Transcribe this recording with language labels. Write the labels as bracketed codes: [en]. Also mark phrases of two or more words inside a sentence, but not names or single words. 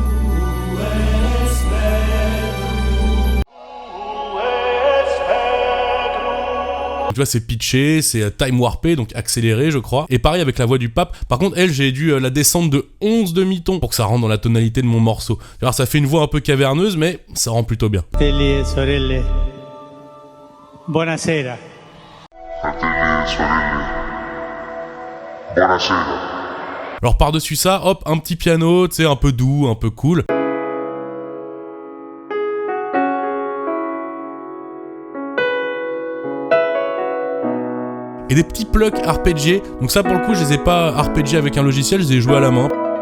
[fr] Tu vois, c'est pitché, c'est time warpé, donc accéléré, je crois. Et pareil avec la voix du pape. Par contre, elle, j'ai dû la descendre de 11 demi-tons pour que ça rentre dans la tonalité de mon morceau. Alors, ça fait une voix un peu caverneuse, mais ça rend plutôt bien. [it] Fratelli e sorelle, buonasera. Fratelli e sorelle, buonasera. [fr] Alors, par-dessus ça, hop, un petit piano, tu sais, un peu doux, un peu cool. Et des petits plucks arpégiés. Donc ça pour le coup je les ai pas arpégiés avec un logiciel, je les ai joués à la main.